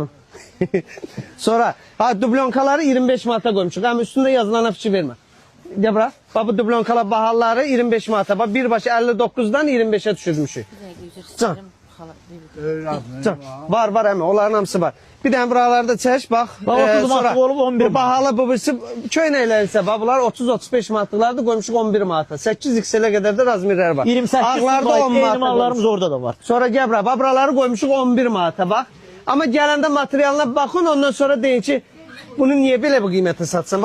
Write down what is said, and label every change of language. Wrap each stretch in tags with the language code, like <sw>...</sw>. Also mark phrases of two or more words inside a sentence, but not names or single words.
<az>Sonra dublonkaları 25 manata koymuşuq. Ama üstünde yazılana fikir vermə. Gel bura. Bak bu dublonkalar bahaları 25 manata. Bak birbaşı 59'dan 25'e düşürmüşük. Can. Var hemen onların hamısı var. Bir de buralarda çeş bak. Sonra olub 11 bahalı bu birisi köynəklər bak bunlar 30-35 manatlıqlardı koymuşuq 11 manata. 8 XL-ə qədər də razmirlər var. 28 Ağlarda 10 manata. mallarımız orada da var. Sonra gel bura. Bak buraları koymuşuq 11 manata bak. Ama gələndə materialına bakın ondan sonra deyin ki bunu niye belə bu qiymətə satsan?</az>